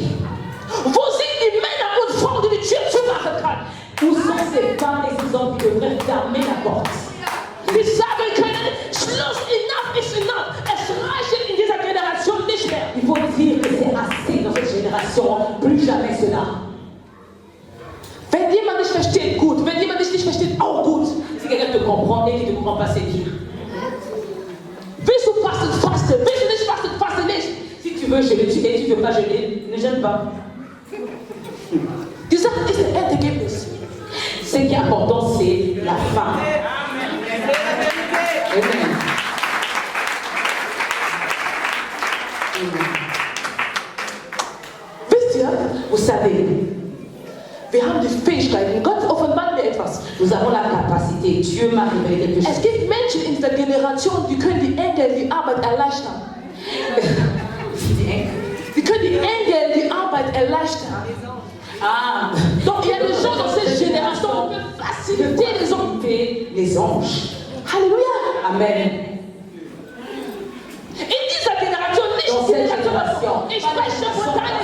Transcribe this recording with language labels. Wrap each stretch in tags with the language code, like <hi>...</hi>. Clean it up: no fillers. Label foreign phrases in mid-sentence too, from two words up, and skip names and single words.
<de>Wo sind die Männer und Frauen, die die Tür zumachen kann?</de> <fr>Où sont ces femmes et ces hommes qui devraient fermer la porte?</fr> <de>Die sagen können, Schluss,</de> <en>enough is enough.</en> <de>Es reicht in dieser Generation nicht mehr.</de> <fr>Il faut dire que c'est assez dans cette génération, plus jamais cela.</fr> <de>Wenn jemand nicht versteht, gut. Wenn jemand dich nicht versteht, auch gut.</de> <fr>Si quelqu'un te comprend et qui ne te comprend pas, c'est bien.</fr> <de>Willst du fasten, faste. Willst du nicht fasten, faste nicht.</de> <fr>Si tu veux jeûner, tu ne veux pas jeûner, ne jeûne pas.</fr> <de>Die Sache ist das Endergebnis.</de> <fr>Ce qui est important, c'est la fin. Amen.</fr> <de>Wisst ihr,</de> <fr>Vous savez,</fr> <de>wir haben die Fähigkeiten. Gott offenbart mir etwas.</de> <fr>nous avons la capacité. capacité. Dieu m'a révélé quelque chose.</fr> <de>Es gibt Menschen in dieser Generation, die können die Engel die Arbeit erleichtern. Die können die Engel die Arbeit erleichtern. Ah,</de> <fr>Donc il y a des gens dans cette génération qui peuvent faciliter les hommes. Les anges. Alléluia. Amen.</fr> <de>In dieser Generation, nicht</de> <fr>Dans</fr> <de>die</de> <fr>cette</fr> <de>Generation.</de> <fr>génération,</fr> <de>Ich spreche von</de>